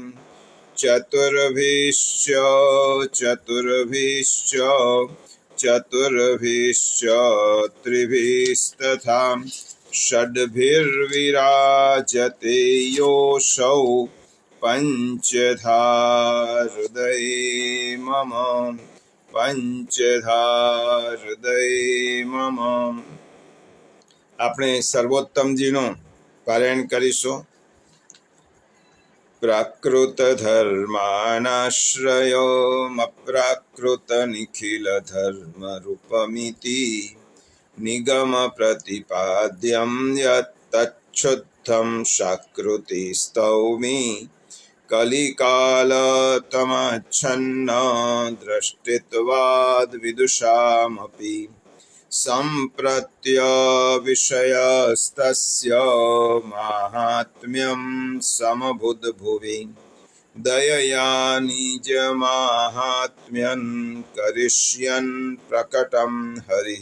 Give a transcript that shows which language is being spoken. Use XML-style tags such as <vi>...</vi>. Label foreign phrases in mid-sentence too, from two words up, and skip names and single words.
<sa>चतुर्भिश्च चतुर्भिश्च चतुर्भिश्च त्रिभिस्तथा षड्भिर्विराजते योऽसौ पंचधा हृदये मम। पंचधा हृदये मम।</sa> <gu>આપણે સર્વોત્તમજીનો પારાયણ કરીશું।</gu> <sa>प्राकृत धर्मानाश्रयोमप्राकृत निखिल धर्म रूपमिति निगम प्रतिपाद्यम यत्तच्छुद्धम शाकृति स्तौमि कलिकालतमच्छन्न द्रष्टित्वाद विदुषामपि सम्प्रत्य विषयस्तस्य माहात्म्यं समबुद्भुवि दयया निजमाहात्म्यं करिष्यन् प्रकटं हरिः।</sa>